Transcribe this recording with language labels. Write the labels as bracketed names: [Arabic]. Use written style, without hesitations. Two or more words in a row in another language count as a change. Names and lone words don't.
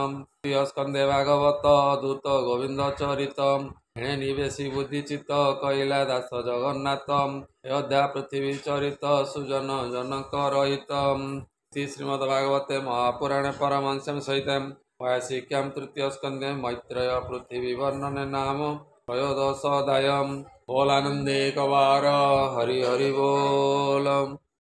[Odia] ତୃତୀୟ ସ୍କନ୍ଧେ ଭାଗବତ ଦୂତ ଗୋବିନ୍ଦ ଚରିତ। ଏଣେ ନିବେଶୀ ବୁଦ୍ଧି ଚିତ୍ତ କହିଲା ଦାସ ଜଗନ୍ନାଥ। ଅଯୋଧ୍ୟା ପୃଥିବୀ ଚରିତ ସୁଜନ ଜନକ ରହିତ। [Sanskrit] ଶ୍ରୀମଦ୍ ଭାଗବତେ ମହାପୁରାଣେ ପରମହଂସ୍ୟାଂ ସହିତେ ୱାୟାସିକ୍ୟାं ତୃତୀୟ ସ୍କନ୍ଧେ मैत्रेय पृथ्वी वर्णने नाम त्रयोदश अध्यायम्। [Odia] ବୋଲ ଆନନ୍ଦେ କବାର ହରି ହରି ବୋଲ।